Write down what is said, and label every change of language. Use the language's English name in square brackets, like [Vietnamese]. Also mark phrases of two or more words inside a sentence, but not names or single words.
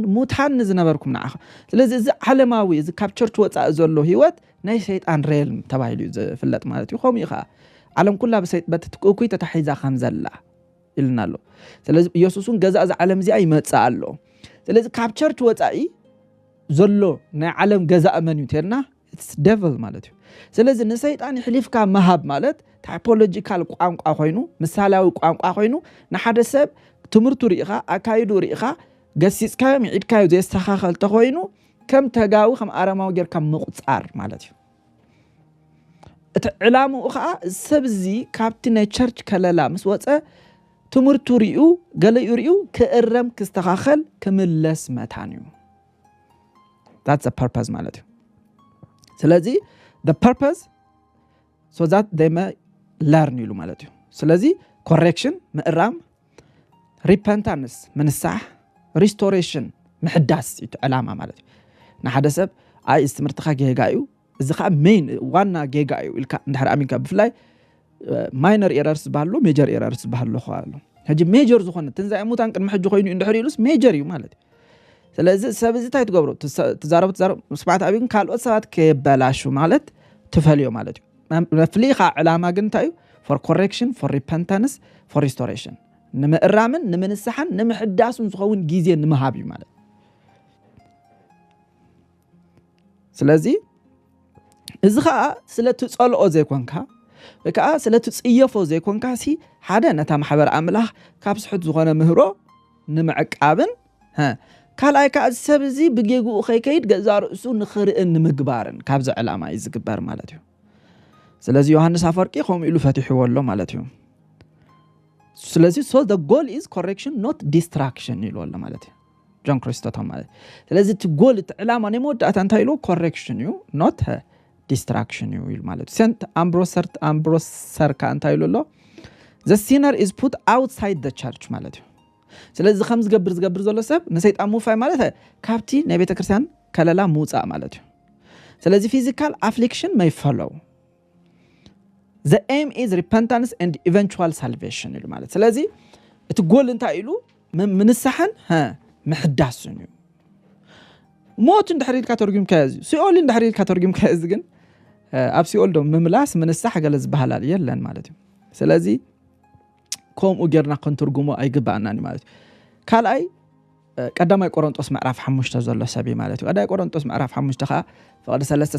[Tigrinya] ሙታን ዝነበርኩም ንዓኹ ስለዚ እዚ ዓለማዊ እዚ ካብ ቸርች ወፃእ ዘሎ ህይወት ናይ ሰይጣን ሬልም ተባሂሉ ዝፍለጥ ማለት እዩ ከምኡ ከዓ ዓለም ኩላ በቲ እኩይ ተታሒዛ ከም ዘላ ኢልና ኣሎ ስለዚ ኢየሱስን ገዛእ እዚ ዓለም እዚኣ ይመፅእ ኣሎ ስለዚ ካብ ቸርች ወፃኢ ዘሎ ናይ ዓለም ገዛእ መን እዩ ተርና [English] it's devil [Tigrinya] ማለት እዩ ስለዚ ንሰይጣን ይሕሊፍካ መሃብ ማለት ታይፖሎጂካል ቋንቋ ኮይኑ ምሳሌያዊ ቋንቋ ኮይኑ ንሓደ ሰብ ትምህርቱ ርኢኻ ኣካይዱ ርኢኻ ገሲጽካዮ ሚዒድካዮ ዘስተኻኸል ተኾይኑ ከም ተጋዊ ከም ኣረማዊ ጌርካ ምቁፃር ማለት እዩ እቲ ዕላምኡ ከዓ ሰብ እዚ ካብቲ ናይ ቸርች ከለላ ምስ ወፀ ትምህርቱ ርኡ ገለዩ ርኡ ክእረም ክስተኻኸል ክምለስ መታን እዩ [English] that's the purpose [Tigrinya] ማለት እዩ ስለዚ [English] the purpose so that they may learn [Tigrinya] ይሉ ማለት እዩ ስለዚ correction ምእራም repentance ምንሳሕ restoration ምሕዳስ እዩ ዕላማ ማለት እዩ ንሓደ ሰብ ኣይ ትምህርትኻ ጌጋ እዩ እዚ ከዓ ሜን ዋና ጌጋ እዩ ኢልካ እንድሕር ኣሚንካ ብፍላይ [English] minor errors [Tigrinya] ባሎ [English] major errors [Tigrinya] ባሎ ኸዋሉ ሕጂ ሜጀር ዝኾነ ትንሳኤ ሙታን ቅድሚ ሕጂ ኮይኑ እንድሕር ኢሉስ ሜጀር እዩ ማለት እዩ ስለዚ ሰብ እዚ እንታይ ትገብሮ ትዛረቡ መስማዕት ኣቢን ካልኦት ሰባት ከበላሹ ማለት ትፈልዮ ማለት እዩ መፍሊኻ ዕላማ ግን እንታይ እዩ [English] for correction for repentance for restoration [Tigrinya] ንምእራምን ንምንሳሕን ንምሕዳስን ዝኸውን ግዜ ንምሃብ እዩ ማለት ስለዚ እዚ ከዓ ስለ ትጸልኦ ዘይኮንካ ወይከዓ ስለትጽየፎ ዘይኮንካሲ ሓደ ነታ ማሕበር ኣምላኽ ካብ ስሑት ዝኾነ ምህሮ ንምዕቃብን ካልኣይ ከዓ ሰብ እዚ ብጌጉኡ ከይከይድ ገዛ ርእሱ ንኽርእን ንምግባርን ካብዚ ዕላማ እዩ ዝግበር ማለት እዩ ስለዚ ዮሃንስ አፈወርቂ ከምኡ ኢሉ ፈቲሕዎ ኣሎ ማለት እዩ ስለዚ [English] so the goal is correction not distraction [Tigrinya] ይሉ ኣሎ ማለት እዩ ጆን ክሪስቶቶም ማለት ስለዚ እቲ ጎል እቲ ዕላማ ናይ መወዳእታ እንታይ ኢሉ correction እዩ [English] not distraction [Tigrinya] ይሉ ማለት እዩ ሴንት አምብሮስ ሰርካ እንታይ ኢሉ ኣሎ [English] the sinner is put outside the church [Tigrinya] ማለት እዩ ስለዚ ከም ዝገብር ዘሎ ሰብ ንሰይጣን ሙፋይ ማለት ካብቲ ናይ ቤተ ክርስቲያን ከለላ ሙፃእ ማለት እዩ ስለዚ [English] physical affliction may follow the aim is repentance and eventual salvation [Tigrinya] ይሉ ማለት ስለዚ እቲ ጎል እንታይ ኢሉ ምንሳሐን ምሕዳስን እዩ ሞት እንድሕሪልካ ተርጉም ከያዝ ሲኦል እንድሕሪልካ ተርጉም ከያዝ ግን ኣብ ሲኦል ዶ ምምላስ ምንሳሕ ገለ ዝበሃላል የለን ማለት እዩ ስለዚ ከምኡ ጌርና ክንትርጉሞ ኣይግባእናኒ ማለት እዩ ካልኣይ ቀዳማይ ቆሮንጦስ ምዕራፍ 5 ዘሎ ሰቢ ማለት እዩ ቀዳማይ ቆሮንጦስ ምዕራፍ 5 ከዓ ፍቅዲ 3